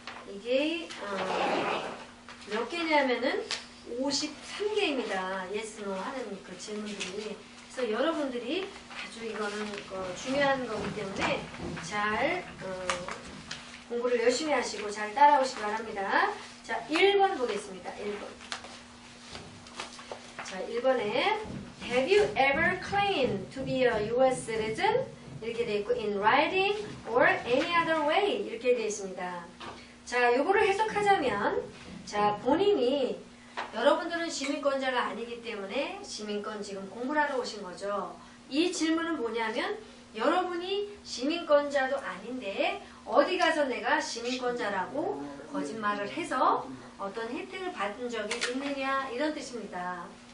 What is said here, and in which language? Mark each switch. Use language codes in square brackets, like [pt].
[ko] 이게 몇 개냐면은 53개입니다. yes, no 하는 그 질문들이. 그래서 여러분들이 아주 이거는 중요한 거기 때문에 잘 공부를 열심히 하시고 잘 따라오시기 바랍니다. 자, 1번 보겠습니다. 1번. [en] 자, 1번에 Have you ever claimed to be a U.S. citizen? [ko] 이렇게 되어 있고 [en] in writing or any other way [ko] 이렇게 되어 있습니다. 자, 요거를 해석하자면 자, 본인이 여러분들은 시민권자가 아니기 때문에 시민권 지금 공부를 하러 오신 거죠. 이 질문은 뭐냐면 여러분이 시민권자도 아닌데 어디 가서 내가 시민권자라고 거짓말을 해서 어떤 혜택을 받은 적이 있느냐 이런 뜻입니다.